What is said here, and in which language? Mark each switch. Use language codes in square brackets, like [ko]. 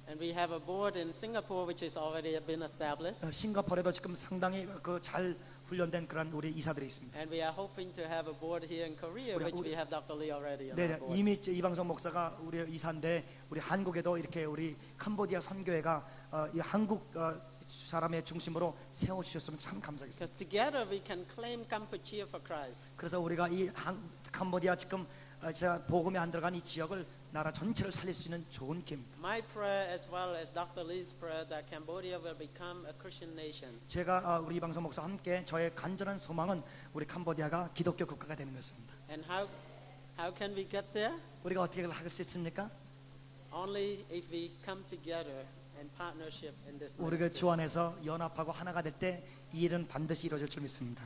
[en] And we have a board in Singapore which has already been established. [ko] 싱가포르에도 지금 상당히 잘 훈련된 그런 우리 이사들이 있습니다. [en] And we are hoping to have a board here in Korea, which we have Dr. Lee already on our [ko] 네, [en] board. [ko] 이미 이방성 목사가 우리 이사인데 우리 한국에도 이렇게 우리 캄보디아 선교회가 이 한국 사람의 중심으로 세워주셨으면 참 감사하겠습니다. [en] Because together we can claim Kampuchea for Christ. [ko] 그래서 우리가 이 캄보디아 지금 제가 복음이 안 들어간 이 지역을 나라 전체를 살릴 수 있는 좋은 기회입니다. [en] My prayer as well as Dr. Lee's prayer that Cambodia will become a Christian nation. [ko] 제가 우리 이방성 목사와 함께 저의 간절한 소망은 우리 캄보디아가 기독교 국가가 되는 것입니다. [en] And how can we get there? [ko] 우리가 어떻게 할 수 있습니까? [en] Only if we come together in partnership in this [ko] 우리가 [en] ministry. [ko] 주 안에서 연합하고 하나가 될 때 이 일은 반드시 이루어질 줄 믿습니다.